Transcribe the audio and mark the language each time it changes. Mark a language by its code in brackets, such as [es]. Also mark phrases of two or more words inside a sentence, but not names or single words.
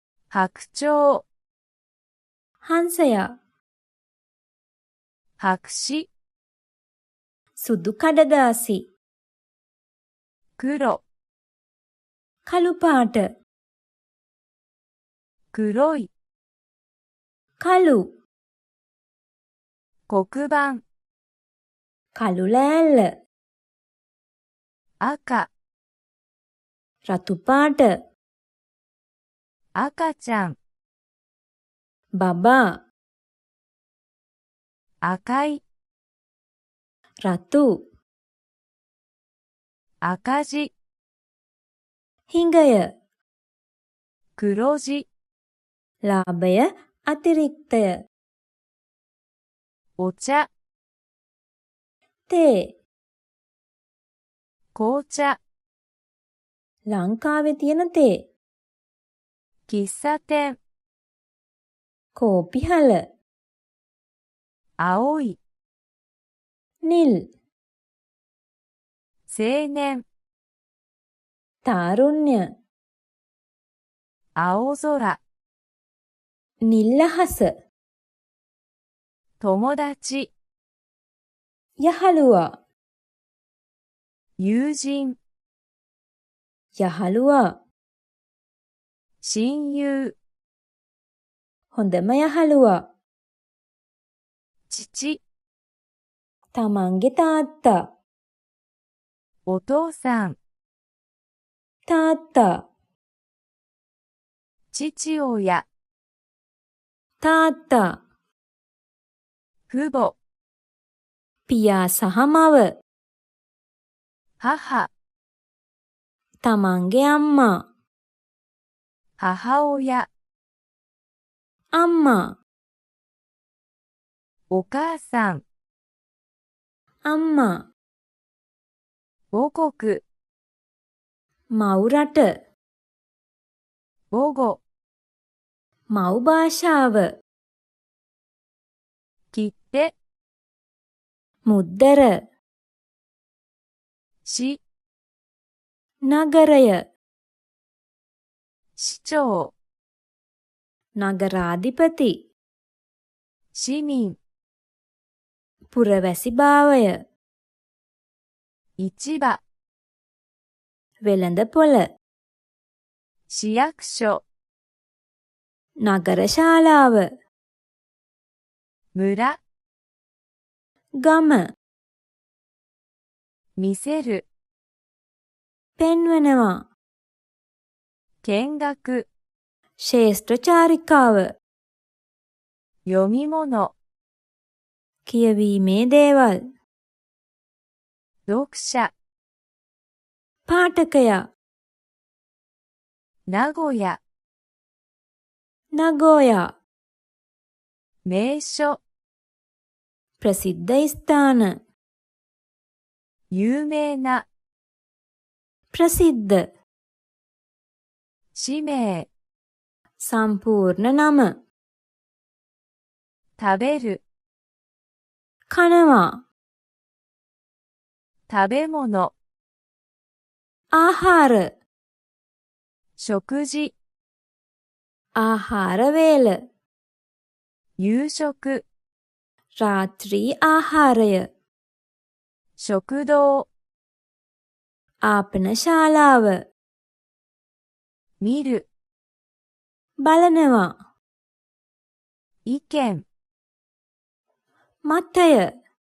[ja] 白鳥、 [si] හංසයා, [ja] 白紙、 [si] සුදු කඩදාසි, [ja] 黒、 [si] කළු පාට, [ja] 黒い、 [si] කළු, [ja] 黒板、 [si] කළු ලෑල්ල, [ja] 赤、 [si] රතු පාට, [ja] 赤ちゃん、 [si] බබා, [ja] 赤い、 [si] රතු, [ja] 赤字、 [si] හිඟය, [ja] 黒字、 [si] ලාභය, අතිරික්තය, [ja] お茶、 [si] තේ, [ja] 紅茶、 [si] ලංකාවේ තියෙන තේ, [ja] 喫茶店、 [si] කෝපිහල, [ja] 青い、 [si] නිල්, [ja] 青年、 [si] තාරුණ්‍ය, [ja] 青空、 [si] නිල් අහස, [ja] 友達、 [si] යහළුවා, [ja] 友人、 [si] යහළුවා, [ja] 親友、 [si] හොඳම යහළුවා, [ja] 父、 [si] තමන්ගේ තාත්තා, [ja] お父さん、 [si] තාත්තා, [ja] 父親、 [si] තාත්තා, [ja] 父母、 [si] පියා සහ මව, [ja] 母、 [si] තමන්ගේ අම්මා, [ja] 母親、 [si] අම්මා, [ja] お母さん、 [si] අම්මා, [ja] 母国、 [si] මව් රට, [ja] 母語、 [si] මව් භාෂාව, [ja] 切手、 [si] මුද්දර, [ja] 市、 [si] නගරය, [ja] 市長、 [si] නගරාධිපති, [ja] 市民、 [si] පුරවැසි භාවය, [ja] 市場、 [si] වෙළඳ පොළ, [ja] 市役所、 [si] නගර ශාලාව, [ja] 村、 [si] ගම, [ja] 見せる、 [si] පෙන්වනවා, [ja] 見学、 [si] ශේෂ්ත්‍ර චාරිකාව, [ja] 読み物、 [si] කියවීමේ දේවල්, [ja] 読者、 [si] පාඨකයා, [ja] 名古屋、 [si] නගෝයා, [ja] 名所、 [si] ප්‍රසිද්ධ ස්ථාන, [ja] 有名な、 [si] ප්‍රසිද්ධ, [ja] 氏名、 [si] සම්පූර්ණ නම, [ja] 食べる、 [si] කනවා, [ja] 食べ物、 [si] ආහාර, [ja] 食事、 [si] ආහාර වේල, [ja] 夕食、 [si] රාත්‍රී ආහාරය, [ja] 食堂、 [si] ආපන ශාලාව, [ja] 見る、 [si] බලනවා, [ja] 意見、 [si] මතය,